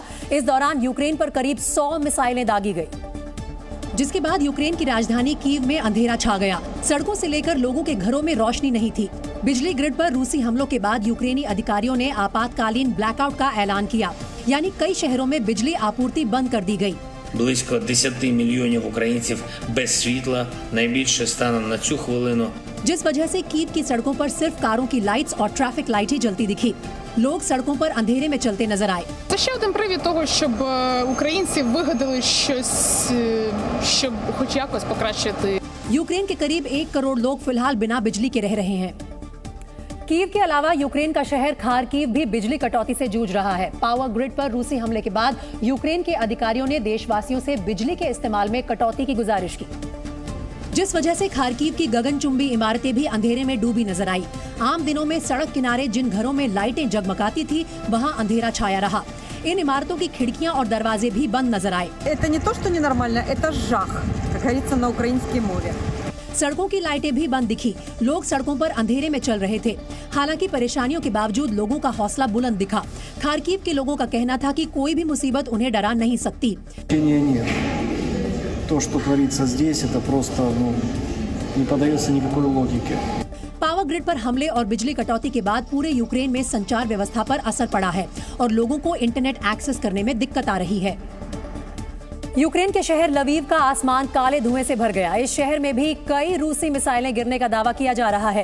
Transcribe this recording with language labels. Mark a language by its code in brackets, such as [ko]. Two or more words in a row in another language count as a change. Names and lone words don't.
[hi] इस दौरान यूक्रेन पर करीब 100 मिसाइलें दागी गई, जिसके बाद यूक्रेन की राजधानी कीव में अंधेरा छा गया। सड़कों से लेकर लोगों के घरों में रोशनी नहीं थी। बिजली ग्रिड पर रूसी हमलों के बाद यूक्रेनी अधिकारियों ने आपातकालीन ब्लैकआउट का ऐलान किया, यानी कई शहरों में बिजली आपूर्ति बंद कर दी गई। [uk] Близько 10 мільйонів українців без світла. Найбільше станом на цю хвилину. [hi] जिस वजह से कीव की सड़कों पर सिर्फ कारों की लाइट्स और [en] traffic light [hi] ही जलती दिखी। लोग सड़कों पर अंधेरे में चलते नजर आए। [uk] Це ще один привід того, щоб українці вигадали щось, щоб хоч якось покращити. [hi] यूक्रेन के करीब 1 करोड़ लोग फिलहाल बिना बिजली के रह रहे हैं। कीव के अलावा यूक्रेन का शहर खारकीव भी बिजली कटौती से जूझ रहा है। [en] power grid [hi] पर रूसी हमले के बाद यूक्रेन के अधिकारियों ने देशवासियों से बिजली के इस्तेमाल में कटौती की गुजारिश की, जिस वजह से खारकीव की गगनचुंबी इमारतें भी अंधेरे में डूबी नजर आई। आम दिनों में सड़क किनारे जिन घरों में लाइटें जगमगाती थी, वहां अंधेरा छाया रहा। इन इमारतों की खिड़कियां और दरवाजे भी बंद नजर आए। [ru] Это не то, что ненормально, это жах, как говорится на украинском море. [hi] सड़कों की लाइटें भी बंद दिखी। लोग सड़कों पर अंधेरे में चल रहे थे। हालांकि परेशानियों के बावजूद लोगों का हौसला बुलंद दिखा। खारकीव के लोगों का कहना था कि कोई भी मुसीबत उन्हें डरा नहीं सकती। [ru] То, что творится здесь, это просто не поддается никакой логике. [en] power grid [hi] पर हमले और बिजली कटौती के बाद पूरे यूक्रेन में संचार व्यवस्था पर असर पड़ा है और लोगों को [en] internet access [hi] करने में दिक्कत आ रही है। यूक्रेन के शहर लवीव का आसमान काले धुएं से भर गया। इस शहर में भी कई रूसी मिसाइलें गिरने का दावा किया जा रहा है।